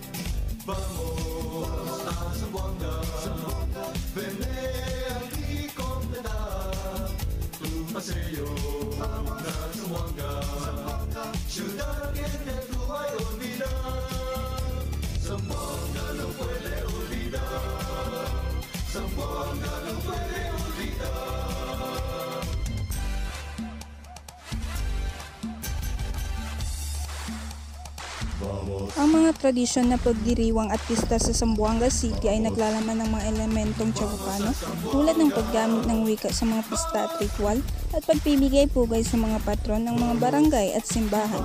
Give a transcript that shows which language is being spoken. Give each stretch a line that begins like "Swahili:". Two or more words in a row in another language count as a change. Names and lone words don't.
Chavacano: Vamos a Zamboanga, ven aquí completar tu paseo a Zamboanga, ciudad que tú hay olvidar. Zamboanga no puede olvidar, Zamboanga no puede olvidar.
Filipino: Ang mga tradisyon na pagdiriwang at pista sa Zamboanga City ay naglalaman ng mga elementong Chavacano tulad ng paggamit ng wika sa mga pista at ritual at pagpibigay pugay sa mga patron ng mga barangay at simbahan.